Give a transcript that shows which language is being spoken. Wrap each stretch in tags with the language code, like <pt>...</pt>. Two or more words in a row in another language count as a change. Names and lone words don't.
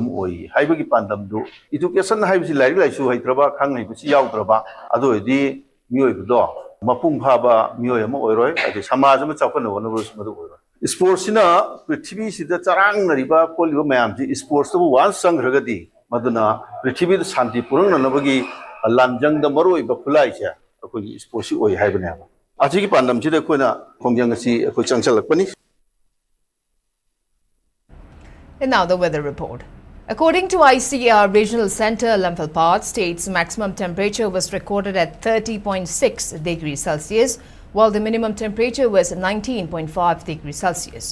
<mni>ওই হাইবগী পাংডম দু এজুকেশন হাইবসি লাইরিক লাইসু হাইত্রবা খাংগৈবসি যাবদ্রবা অদোইদি মিযোইবদো মপুং ফাবা মিযোই অম ওইরোয় অদি সমাজ অম চাওকন ৱনবস মদু ওইরোয় স্পোর্ট্স সিনা পৃথ্বী সিদা চরাং নরিবা কোলিবা মযামজি স্পোর্ট্স তো ৱান সংগ্রগদি মদুনা পৃথ্বী শান্তি পূর্ণ নবগী লাংজং দ মরোই বখুলাই ছে অখোই স্পোর্ট্স ওই হাইবনে আজি কী পাংডম সিদা কোনা খোংজং সি অখোই চংচলকপনি.</mni> <en>And now the weather report. According to ICAR Regional Center, Imphal state's maximum temperature was recorded at 30.6 degrees Celsius, while the minimum temperature was 19.5 degrees Celsius.</en>